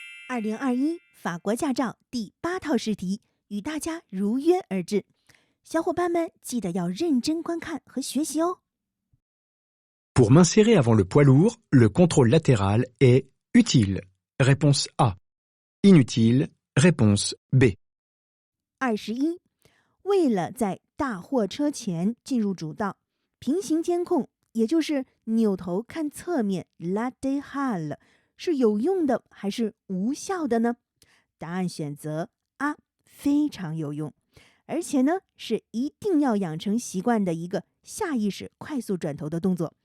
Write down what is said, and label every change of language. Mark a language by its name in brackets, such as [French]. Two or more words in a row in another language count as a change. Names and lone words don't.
[Chinese] 2021 法国驾照第8套试题与大家如约而至，小伙伴们记得要认真观看和学习哦。 [French] Pour m'insérer avant le poids lourd, le contrôle latéral est utile. Réponse A. Inutile. Réponse B. [Chinese] 21. 为了在大货车前进入主道，平行监控，也就是扭头看侧面 latéral 是有用的还是无效的呢？答案选择 A， 非常有用，而且呢是一定要养成习惯的一个下意识快速转头的动作。